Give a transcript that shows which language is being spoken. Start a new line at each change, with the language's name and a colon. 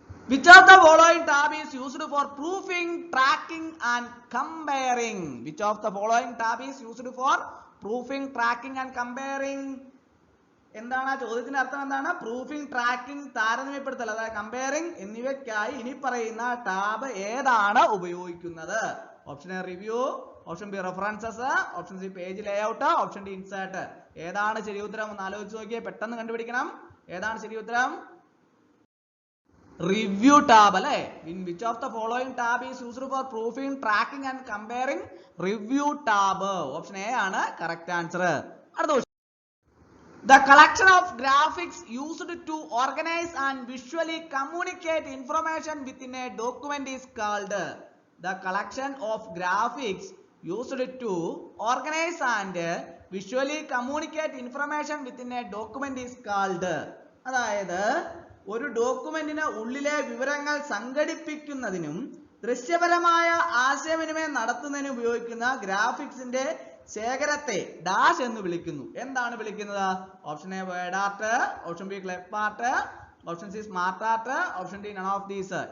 English: Which of the following tab is used for proofing, tracking and comparing? Which of the following tab is used for proofing, tracking and comparing?
Malayalam: എന്താണ് ആ ചോദ്യത്തിന്റെ അർത്ഥം? എന്താണ്? Proofing, tracking, താരതമ്യപ്പെടുത്തൽ, അതായത് comparing എന്നിവയ്ക്കായി ഇനി പറയുന്ന ടാബ് ഏതാണ് ഉപയോഗിക്കുന്നത്? Option A review, option B references, option C page layout, option D insert. ഏതാണ് ശരി ഉത്തരം? ഒന്ന് ആലോചിച്ച് നോക്കിയേ. പെട്ടെന്ന് കണ്ടുപിടിക്കണം. ഏതാണ് ശരി ഉത്തരം? റിവ്യൂ ടാബ് അല്ലെ.
English: In which of the following tab is used for proofing, tracking and comparing?
Malayalam: Review tab. Option A ആണ് കറക്റ്റ് ആൻസർ. അടുത്ത question.
English: The collection of graphics used to organize and visually communicate information within a document is called? The collection of graphics used to organize and visually communicate information within a document is called?
Malayalam: അതായത് ഒരു ഡോക്യുമെന്റിന് ഉള്ളിലെ വിവരങ്ങൾ സംഘടിപ്പിക്കുന്നതിനും ദൃശ്യപരമായ ആശയവിനിമയം നടത്തുന്നതിനും ഉപയോഗിക്കുന്ന ഗ്രാഫിക്സിന്റെ ശേഖരത്തെ dash എന്ന് വിളിക്കുന്നു. എന്താണ് വിളിക്കുന്നത്? Option A word art, option B clip art, option C smart art, option D none of these.